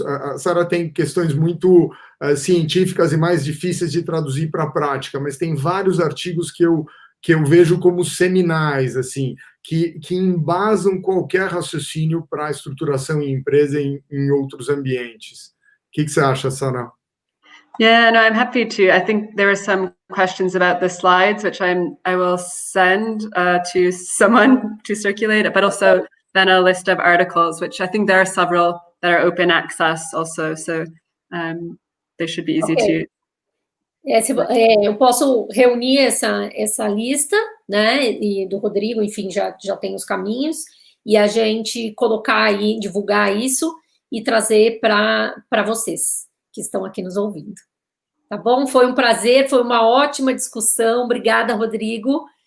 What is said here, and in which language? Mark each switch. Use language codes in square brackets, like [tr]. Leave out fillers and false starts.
[pt] A Sarah tem questões muito científicas e mais difíceis de traduzir para a prática, mas tem vários artigos que eu vejo como seminais, assim, que embasam qualquer raciocínio para a estruturação em empresa em outros ambientes. O que você acha, Sarah? [en] Yeah, no, I'm happy to. I think there are some questions about the slides, which I will send to someone to circulate, but also then a list of articles, which I think there are several that are open access also, so they should be easy to... [pt] Eu posso reunir essa lista, né, e do Rodrigo, enfim, já tem os caminhos, e a gente colocar aí, divulgar isso e trazer para vocês que estão aqui nos ouvindo. Tá bom? Foi um prazer, foi uma ótima discussão. Obrigada, Rodrigo.